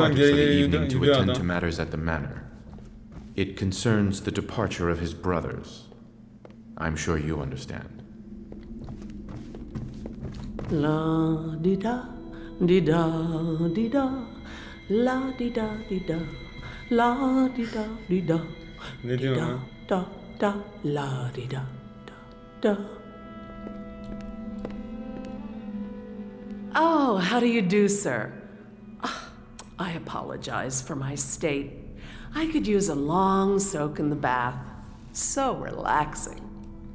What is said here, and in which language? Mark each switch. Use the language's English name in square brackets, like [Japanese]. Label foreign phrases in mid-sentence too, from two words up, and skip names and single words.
[English] departed for the [Turkish] geri [English] evening to [Turkish] gidiyor [English] attend [Turkish] adam. [English] to matters at the manor. It concerns the departure of his brothers. I'm sure you understand. La di da di da di da, la di da di da, la di da di da, [Turkish] Ne di diyorsun da lan? da da, la di da da da. Oh, how do you do, sir? Ah, I apologize for my state. I could use a long soak in the bath. So relaxing.